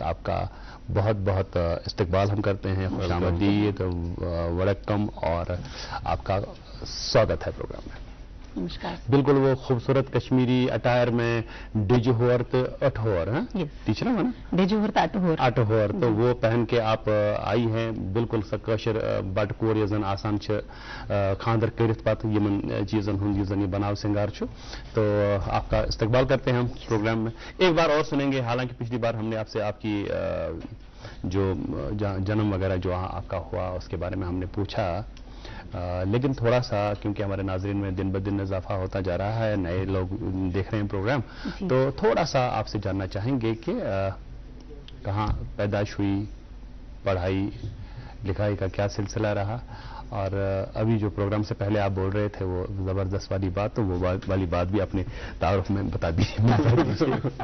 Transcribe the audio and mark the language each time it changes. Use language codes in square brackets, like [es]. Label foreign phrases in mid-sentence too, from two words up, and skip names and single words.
[ur] آپ کا بہت بہت استقبال ہم کرتے ہیں، خوش آمدید، ویلکم اور آپ کا سواگت ہے پروگرام میں. نمسکار. بالکل وہ خوبصورت کشمیری اٹائر میں [ks] ڈیجہور اٹہور [ur] ہے ٹیچر ہے نا, ڈیجہور اٹہور، تو وہ پہن کے آپ آئی ہیں. [ks] بِلکُل سکشَر بٹ کور یژن آسان خاندر کرِتھ پتہ یمن چیزن ہُند یژن یہ بناو سِنگار چھُ. [ur] تو آپ کا استقبال کرتے ہیں ہم پروگرام میں۔ ایک بار اور سنیں گے، حالانکہ پچھلی بار ہم نے آپ سے آپ کی جو جنم وغیرہ جو آپ کا ہوا اس کے بارے میں ہم نے پوچھا، لیکن تھوڑا سا کیونکہ ہمارے ناظرین میں دن بہ دن اضافہ ہوتا جا رہا ہے، نئے لوگ دیکھ رہے ہیں پروگرام، تو تھوڑا سا آپ سے جاننا چاہیں گے کہ کہاں پیدائش ہوئی، پڑھائی لکھائی کا کیا سلسلہ رہا، اور ابھی جو پروگرام سے پہلے آپ بول رہے تھے وہ زبردست والی بات، تو وہ والی بات بھی اپنے تعارف میں بتا دیجیے.